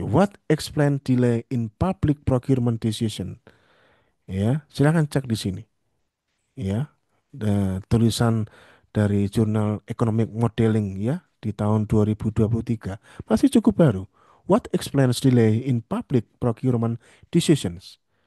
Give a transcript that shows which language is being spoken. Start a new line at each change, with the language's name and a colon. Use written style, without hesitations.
English: What explain delay in public procurement decision?
Indonesian: Ya, silakan cek di sini. Ya, tulisan dari jurnal Economic Modeling ya di tahun 2023 masih cukup baru.
English: What explains delay in public procurement decisions?